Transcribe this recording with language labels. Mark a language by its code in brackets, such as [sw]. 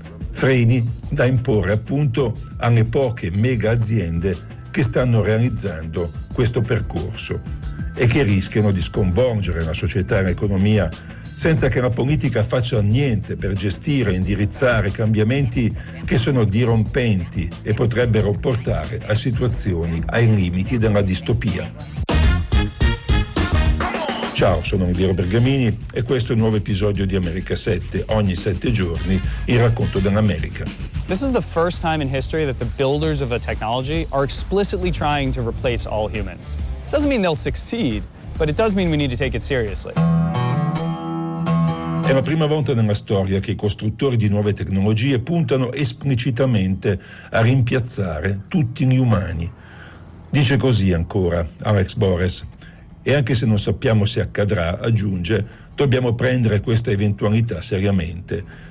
[it] Freni da imporre appunto alle poche mega aziende che stanno realizzando questo percorso e che rischiano di sconvolgere la società e l'economia senza che la politica faccia niente per gestire e indirizzare cambiamenti che sono dirompenti e potrebbero portare a situazioni ai limiti della distopia. Ciao, sono Oliviero Bergamini e questo è il nuovo episodio di America 7, ogni 7 giorni, il racconto dell'America. [en] This is the first time in history that the builders of a technology are explicitly trying to replace all humans. Doesn't mean they'll succeed, but it does mean we need to take it seriously. [it] È la prima volta nella storia che i costruttori di nuove tecnologie puntano esplicitamente a rimpiazzare tutti gli umani. Dice così ancora Alex Borres. E anche se non sappiamo se accadrà, aggiunge, dobbiamo prendere questa eventualità seriamente.